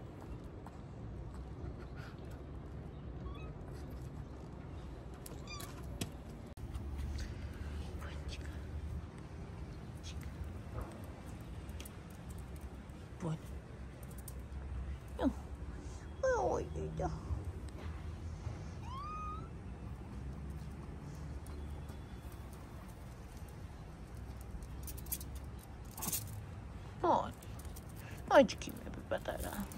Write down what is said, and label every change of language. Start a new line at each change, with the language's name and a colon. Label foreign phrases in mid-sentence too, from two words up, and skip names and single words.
Spanish: Bueno. No. Ay, ya. Ay. Ay, chiquita. Patara.